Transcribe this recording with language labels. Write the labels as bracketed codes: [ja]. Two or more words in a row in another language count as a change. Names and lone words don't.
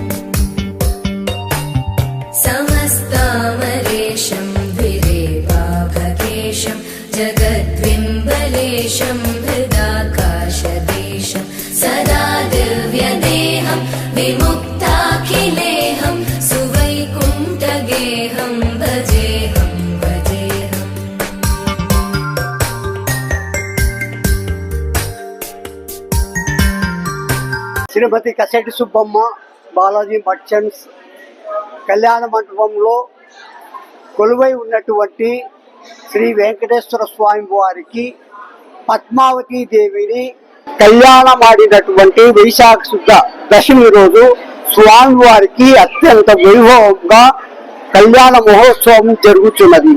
[sa] समस्तामरेशं द्विरेवाभकेशं जगद्विम्बलेशं हृदाकाशदेशं सदा दिव्यदेहं विमुक्ताखिलेहं सुवैकुण्ठगेहं भजेहं भजेहं [te] శ్రీమతి కసెట్టి సుబ్బమ్మ బాలాజీ మర్చెంట్స్ కళ్యాణ మండపంలో కొలువై ఉన్నటువంటి శ్రీ వెంకటేశ్వర స్వామి వారికి పద్మావతి దేవిని కళ్యాణమాడినటువంటి వైశాఖ శుద్ధ దశమి రోజు స్వామి వారికి అత్యంత వైభవంగా కళ్యాణ మహోత్సవం జరుగుతున్నది.